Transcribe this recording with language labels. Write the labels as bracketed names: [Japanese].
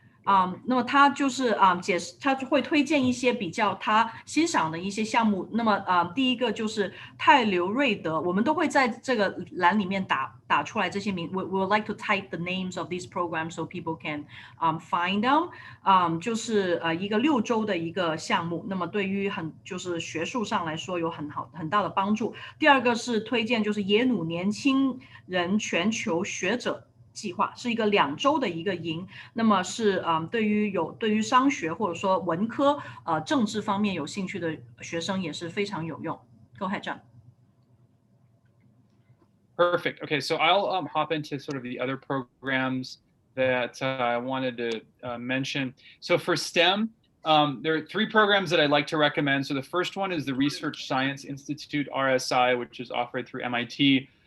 [Chinese] 那么他就是他会推荐一些比较他欣赏的一些项目。那么第一个就是泰刘瑞德，我们都会在这个栏里面打出来这些名。 [English] We would like to type the names of these programs so people can find them. [Chinese] 就是一个6周的一个项目。那么对于就是学术上来说有很大的帮助。第二个是推荐就是耶鲁年轻人全球学者计划，是一个2周的一个营，那么是对于商学或者说文科政治方面有兴趣的学生也是非常有用。 [English] Go ahead, John. Perfect. Okay, so I'll hop into sort of the other programs that I wanted to mention. So for STEM, there are 3 programs that I'd like to recommend. So the first one is the Research Science Institute, RSI, which is offered through MIT.